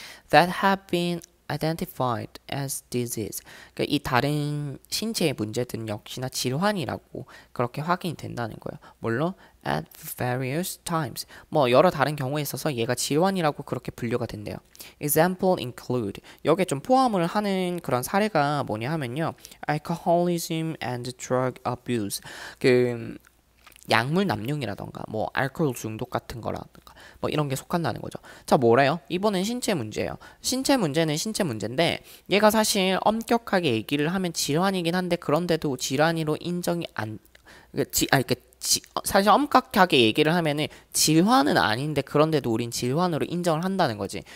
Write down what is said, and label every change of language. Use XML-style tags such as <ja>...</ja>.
<en>That have been identified as disease.</en> <ko>그러니까 이 다른 신체의 문제들은 역시나 질환이라고 그렇게 확인이 된다는 거예요. 물론</ko> <en>at various times.</en> <ko>뭐 여러 다른 경우에 있어서 얘가 질환이라고 그렇게 분류가 된대요.</ko> <en>Example include.</en> <ko>여기에 좀 포함을 하는 그런 사례가 뭐냐 하면요.</ko> <en>Alcoholism and drug abuse.</en> <ko>그 약물 남용이라던가 뭐 알코올 중독 같은 거라든가 뭐 이런 게 속한다는 거죠. 자, 뭐래요? 이번엔 신체 문제예요. 신체 문제는 신체 문제인데 얘가 사실 엄격하게 얘기를 하면 질환이긴 한데 그런데도 질환으로 인정이 안 사실 엄격하게 얘기를 하면은 질환은 아닌데 그런데도 우린 질환으로 인정을 한다는 거지.</ko>